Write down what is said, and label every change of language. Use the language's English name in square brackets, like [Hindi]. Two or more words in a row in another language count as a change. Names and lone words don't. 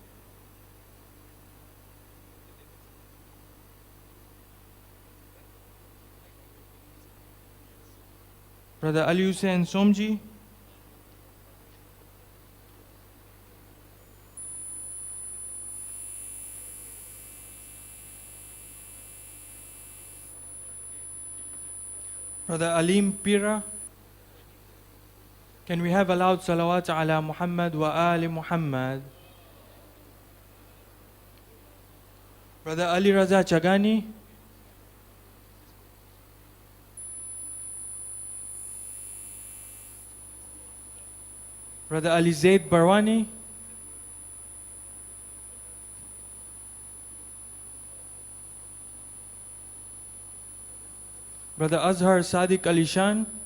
[English] Brother Ali Hussain Somji. Brother Alim Pira. Can we have a loud [Arabic] صلوات على محمد وآل محمد? [English] Brother Ali Raza Chagani. Brother Ali Zaid Barwani. Brother Azhar Sadiq Ali Shan.